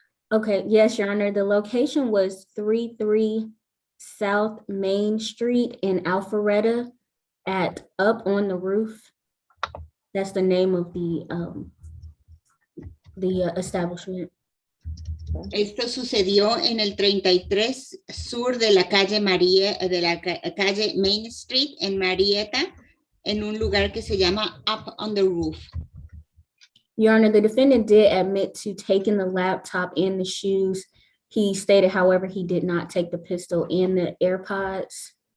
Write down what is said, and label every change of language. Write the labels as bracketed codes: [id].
[en] Okay, yes, Your Honor, the location was 33 South Main Street in Alpharetta at Up on the Roof. That's the name of the establishment. [es] Esto sucedió en el 33 sur de la calle calle Main Street en Marietta, en un lugar que se llama Up on the Roof. [en] Your Honor, the defendant did admit to taking the laptop and the shoes. He stated, however, he did not take the pistol and the AirPods.